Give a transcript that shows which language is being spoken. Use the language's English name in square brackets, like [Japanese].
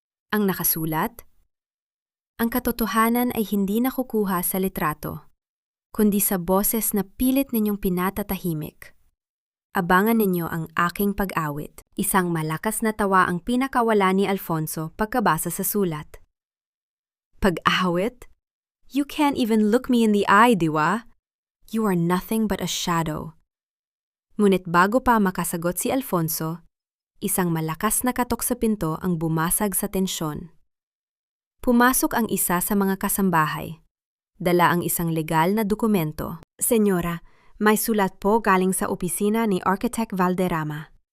[Filipino] Ang nakasulat, ang katotohanan ay hindi nakukuha sa litrato, kundi sa boses na pilit ninyong pinatatahimik. Abangan ninyo ang aking pag-awit. Isang malakas na tawa ang pinakawala ni Alfonso pagkabasa sa sulat. Pag-awit? [English] You can't even look me in the eye, diwa? You are nothing but a shadow. [Filipino] Ngunit bago pa makasagot si Alfonso, isang malakas na katok sa pinto ang bumasag sa tensyon. Pumasok ang isa sa mga kasambahay. Dala ang isang legal na dokumento. Senyora, may sulat po galing sa opisina ni Architect Valderrama.